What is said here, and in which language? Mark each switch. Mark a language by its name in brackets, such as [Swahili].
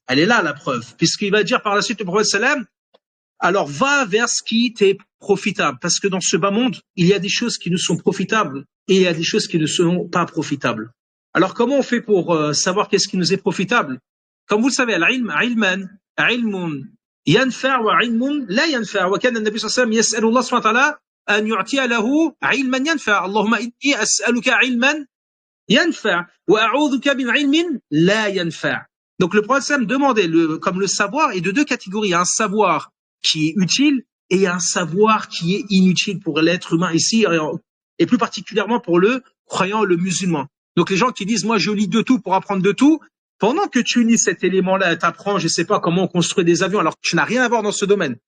[French] Elle est là la preuve, puisqu'il va dire par la suite le prophète sallam, alors va vers ce qui t'est profitable, parce que dans ce bas monde, il y a des choses qui nous sont profitables et il y a des choses qui ne sont pas profitables. Alors comment on fait pour savoir qu'est-ce qui nous est profitable? Comme vous le savez, al-ilm, ilman, ilmun [Arabic] ينفع وعلم لا ينفع وكان النبي صلى الله عليه وسلم يسأل الله سبحانه وتعالى أن يعطي له علما ينفع اللهم إني أسألك علما ينفع وأعوذك من علم لا ينفع. [French] Donc le prophète demandait, comme le savoir est de deux catégories, un savoir qui est utile et un savoir qui est inutile pour l'être humain ici, et plus particulièrement pour le croyant, le musulman. Donc les gens qui disent, moi je lis de tout pour apprendre de tout, pendant que tu lis cet élément-là, tu apprends, je sais pas comment on construit des avions, alors que tu n'as rien à voir dans ce domaine.